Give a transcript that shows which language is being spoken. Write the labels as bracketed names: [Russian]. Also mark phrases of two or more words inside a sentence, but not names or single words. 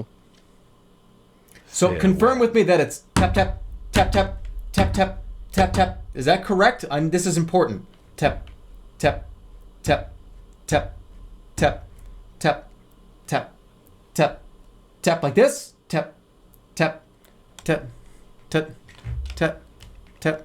[English] So confirm with me that it's tap, tap, tap, tap, tap, tap, tap, tap. Is that correct? This is important. Tap, tap, tap, tap, tap, tap, tap, tap, tap like this. Tap, tap, tap, tap, tap, tap.